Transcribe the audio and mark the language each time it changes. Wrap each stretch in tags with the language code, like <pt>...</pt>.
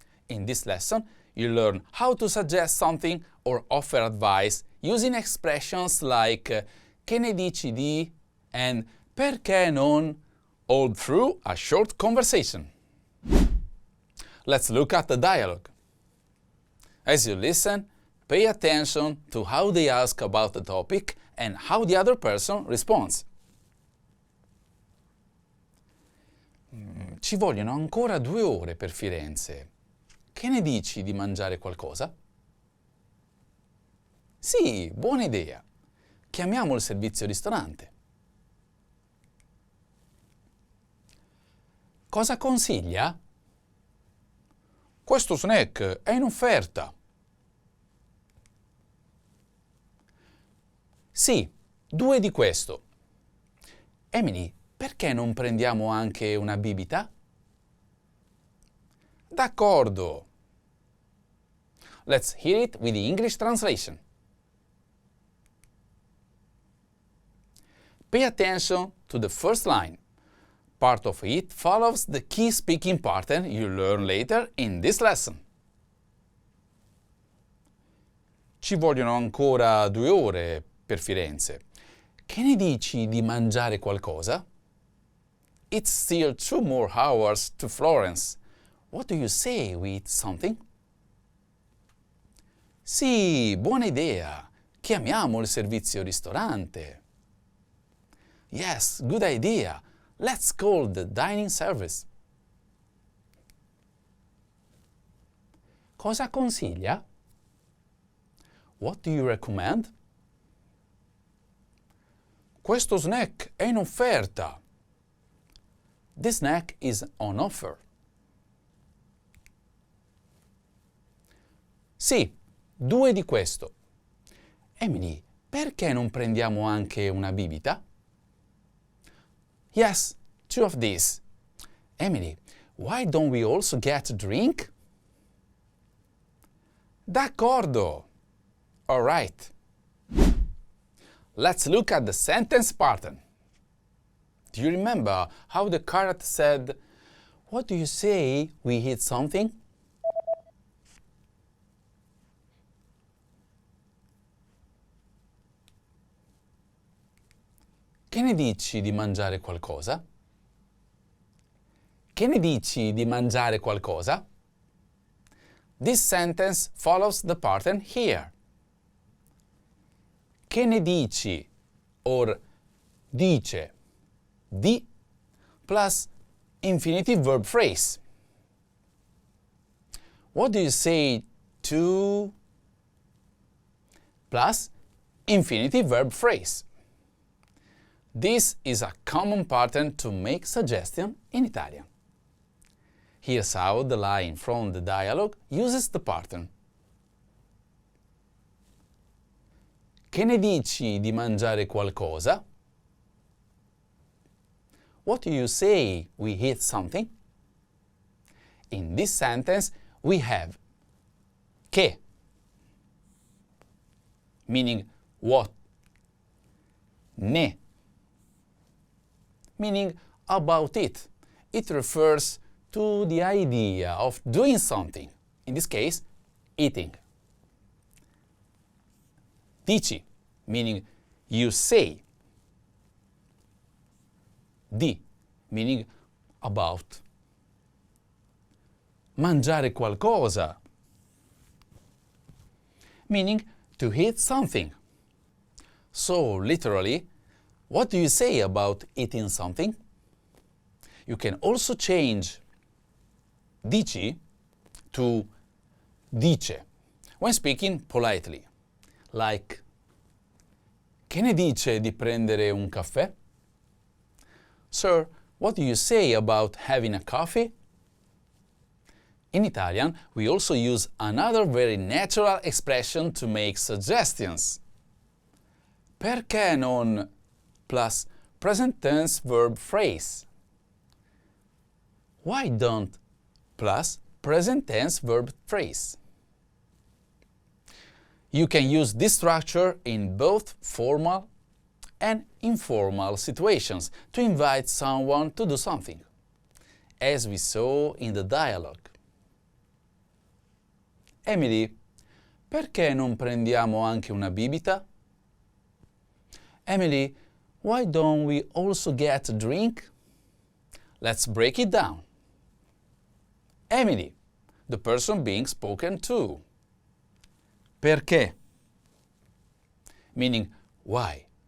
<en>In this lesson, you'll learn how to suggest something or offer advice using expressions like</en> <it>che ne dici di</it> <en>and</en> <it>perché non,</it> <en>all through a short conversation. Let's look at the dialogue. As you listen, pay attention to how they ask about the topic and how the other person responds.</en> <it>Ci vogliono ancora 2 ore per Firenze. Che ne dici di mangiare qualcosa? Sì, buona idea. Chiamiamo il servizio ristorante. Cosa consiglia? Questo snack è in offerta. Sì, 2 di questo. Emily, perché non prendiamo anche una bibita? D'accordo.</it> <en>Let's hear it with the English translation. Pay attention to the first line. Part of it follows the key speaking pattern you learn later in this lesson.</en> <it>Ci vogliono ancora 2 ore per Firenze. Che ne dici di mangiare qualcosa?</it> <en>It's still 2 more hours to Florence. What do you say we eat something?</en> <it>Sì, buona idea. Chiamiamo il servizio ristorante.</it> <en>Yes, good idea. Let's call the dining service.</en> <it>Cosa consiglia?</it> <en>What do you recommend?</en> <it>Questo snack è in offerta.</it> <en>This snack is on offer.</en> <it>Sì, 2 di questo. Emily, perché non prendiamo anche una bibita?</it> <en>Yes, 2 of these. Emily, why don't we also get a drink?</en> <it>D'accordo.</it> <en>All right. Let's look at the sentence pattern. Do you remember how the carrot said, "What do you say we eat something?"</en> <it>Che ne dici di mangiare qualcosa? Che ne dici di mangiare qualcosa?</it> <en>This sentence follows the pattern here.</en> <it>Che ne dici</it> <en>or</en> <it>dice di</it> <en>plus infinitive verb phrase. What do you say to plus infinitive verb phrase. This is a common pattern to make suggestion in Italian. Here's how the line from the dialogue uses the pattern.</en> <it>Che ne dici di mangiare qualcosa?</it> <en>What do you say we eat something? In this sentence, we have che, meaning what, ne, meaning about it. It refers to the idea of doing something, in this case, eating. Dici, meaning you say. Di, meaning about. Mangiare qualcosa, meaning to eat something. So, literally, what do you say about eating something? You can also change dici to dice when speaking politely. Like,</en> <it>che ne dice di prendere un caffè?</it> <en>Sir, what do you say about having a coffee? In Italian, we also use another very natural expression to make suggestions.</en> <it>Perché non</it> <en>plus present tense verb phrase? Why don't plus present tense verb phrase? You can use this structure in both formal and informal situations to invite someone to do something, as we saw in the dialogue.</en> <it>Emily, perché non prendiamo anche una bibita?</it> <en>Emily, why don't we also get a drink? Let's break it down. Emily, the person being spoken to. Perché? Meaning why.</en>